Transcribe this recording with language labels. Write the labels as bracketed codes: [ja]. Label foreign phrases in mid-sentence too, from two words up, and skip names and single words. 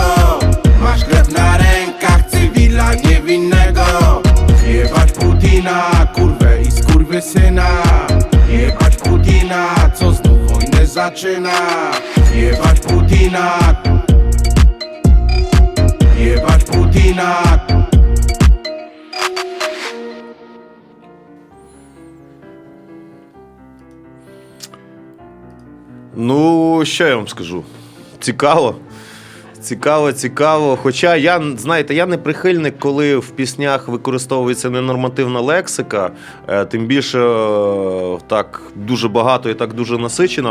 [pl] Masz krew na rękach, cywila niewinnego. Jebać Putina, kurwę i skurwysyna. Jebać Putina, co znów wojnę zaczyna. Jebać Putina. Jebać Putina. [uk] Ну, що я вам скажу? Цікаво. Цікаво. Хоча я, знаєте, я не прихильник, коли в піснях використовується ненормативна лексика, тим більше так дуже багато і так дуже насичено.